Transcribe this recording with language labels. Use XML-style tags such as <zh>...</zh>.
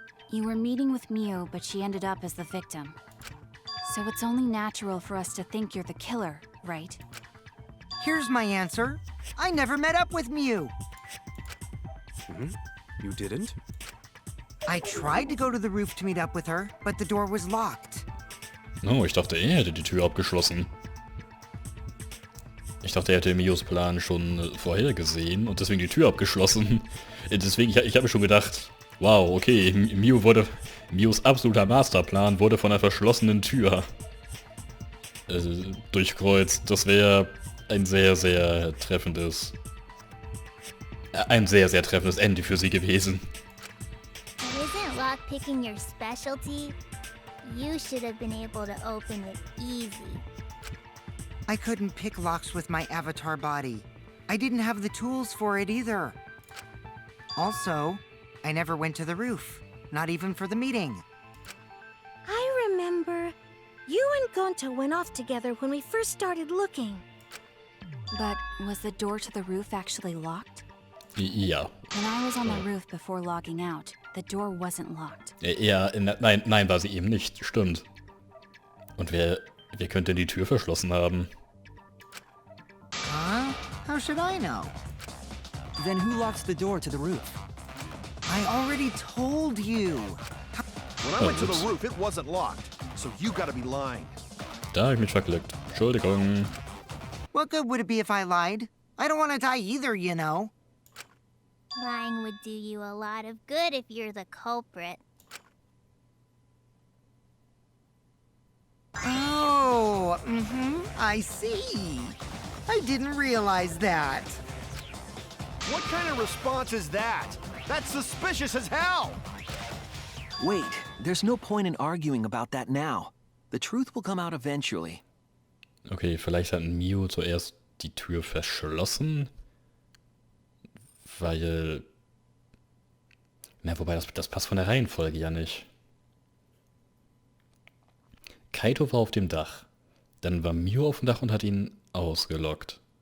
<en>You were meeting with Mew, but she ended up as the victim. So it's only natural for us to think you're the killer, right? Here's my answer. I never met up with Mew. You didn't? I tried to go to the roof to meet up with her, but the door was locked.</en> <de>Oh, ich dachte, er hätte die Tür abgeschlossen. Ich dachte, er hätte Mios Plan schon vorhergesehen und deswegen die Tür abgeschlossen. Deswegen, ich habe schon gedacht, wow, okay, Mios absoluter Masterplan wurde von einer verschlossenen Tür durchkreuzt. Das wäre ein sehr, sehr treffendes Ende für sie gewesen.</de> <en>Isn't lockpicking your specialty? You should have been able to open it easy. I couldn't pick locks with my avatar body. I didn't have the tools for it either. Also, I never went to the roof, not even for the meeting. I remember you and Gonta went off together when we first started looking. But was the door to the roof actually locked?</en> <de>Ja.</de> <en>When I was on the roof before logging out, the door wasn't locked.</en> <de>Ja, nein, war sie eben nicht. Stimmt. Und wer könnte die Tür verschlossen haben?</de> <en>Huh? How should I know? Then who locks the door to the roof? I already told you. When I went to the roof, it wasn't locked. So you gotta be lying.</en> <de>Da hab ich mich verklickt. Entschuldigung.</de> <en>What good would it be if I lied? I don't want to die either, you know. Lying would do you a lot of good if you're the culprit. Oh, I see. I didn't realize that. What kind of response is that? That's suspicious as hell! Wait, there's no point in arguing about that now. The truth will come out eventually.</en> <de>Okay, vielleicht hat Mio zuerst die Tür verschlossen. Weil... Na, wobei, das passt von der Reihenfolge ja nicht. Kaito war auf dem Dach. Dann war Mio auf dem Dach und hat ihn ausgelockt.</de>